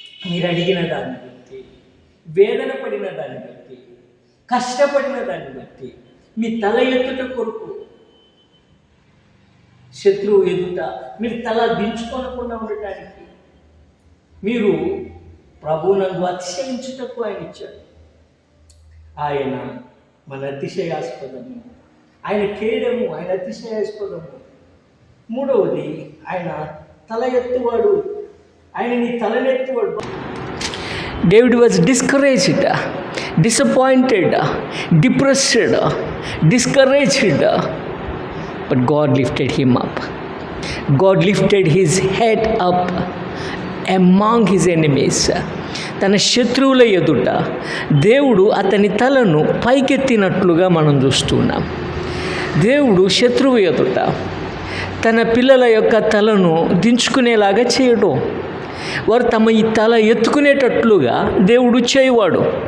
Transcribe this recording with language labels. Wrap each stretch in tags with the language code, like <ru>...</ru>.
<te>మీరు అడిగిన దాన్ని బట్టి, వేదన పడిన దాన్ని బట్టి, కష్టపడిన దాన్ని బట్టి, మీ తల ఎత్తుట కొరకు శత్రువు ఎదుట మీరు తల దించుకోనకుండా ఉండటానికి, మీరు ప్రభువునందు అతిశయించుటకు ఆయన ఇచ్చాడు. ఆయన మన అతిశయాస్పదము, ఆయన కేడము, ఆయన అతిశయాస్పదము. మూడవది, ఆయన తల ఎత్తువాడు, ఆయన నీ తలనెత్తువాడు.</te> <en>David was discouraged, disappointed, depressed, discouraged, but God lifted him up. God lifted his head up among his enemies.</en> <te>తన శత్రువుల ఎదుట దేవుడు అతని తలను పైకెత్తినట్లుగా మనం చూస్తున్నాం. దేవుడు శత్రువు ఎదుట తన పిల్లల యొక్క తలను దించుకునేలాగా చేయడం, వారు తమ ఈ తల ఎత్తుకునేటట్లుగా దేవుడు చేయవాడు.</te>